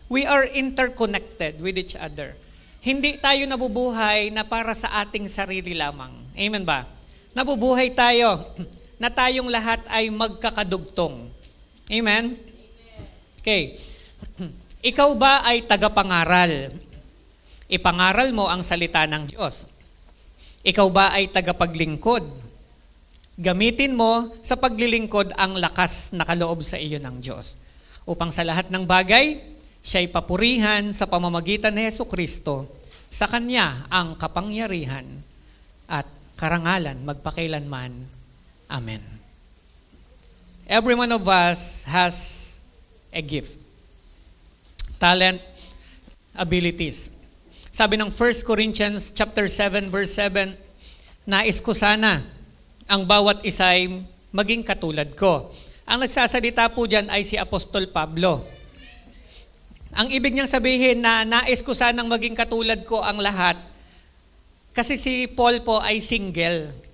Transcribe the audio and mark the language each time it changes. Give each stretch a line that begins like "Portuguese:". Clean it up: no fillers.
English: We are interconnected with each other.
Filipino: Hindi tayo nabubuhay na para sa ating sarili lamang. Amen ba? Nabubuhay tayo na tayong lahat ay magkakadugtong. Amen? Okay. Ikaw ba ay tagapangaral? Ipangaral mo ang salita ng Diyos. Ikaw ba ay tagapaglingkod? Gamitin mo sa paglilingkod ang lakas na kaloob sa iyo ng Diyos. Upang sa lahat ng bagay, siya'y papurihan sa pamamagitan ni Jesucristo. Sa Kanya ang kapangyarihan at karangalan magpakailanman. Amen.
English: Every one of us has a gift, talent, abilities.
Filipino: Sabi ng 1 Corinthians chapter 7 verse 7, nais ko sana ang bawat isa ay maging katulad ko. Ang nagsasalita po dyan ay si Apostol Pablo. Ang ibig niyang sabihin na nais ko sanang maging katulad ko ang lahat, kasi si Paul po ay single.